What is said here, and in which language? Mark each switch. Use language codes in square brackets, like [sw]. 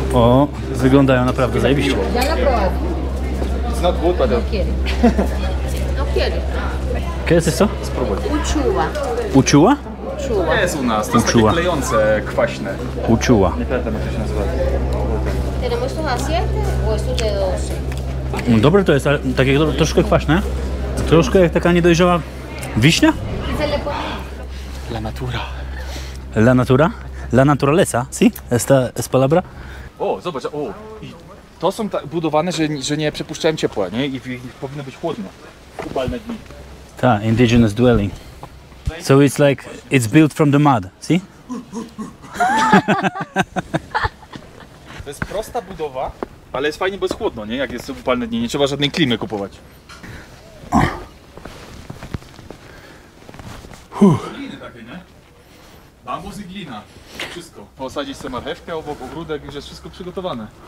[pl] O, wyglądają naprawdę zajebiście. [es] Ya la probado. [en] It's not good, but [es] No quiere. No quiere. ¿Qué es esto? Uchuva. [pl] Uczuła? [es] Uchuva. [pl] jest u nas, to jest takie Uczuła. klejące, kwaśne. Uczuła. Nie pamiętam, jak to się nazywa. [es] ¿Tenemos estos a 7 o estos de 12? [pl] Dobre to jest, ale takie troszkę kwaśne. Troszkę jak taka niedojrzała wiśnia? [es] ¿Y se le pone? La natura? La naturaleza, si? Esta es palabra? [pl] O, zobacz, o. I to są tak budowane, że nie przepuszczają ciepła, nie? I powinno być chłodno. Upalne dni. [en] Ta, indigenous dwelling. So it's like, it's built from the mud, see? [pl] To jest prosta budowa, ale jest fajnie, bo jest chłodno, nie? Jak jest upalne dni, nie trzeba żadnej klimy kupować. Gliny takie, nie? Bambus i glina. Wszystko. Posadzić sobie marchewkę obok ogródek, już jest wszystko przygotowane.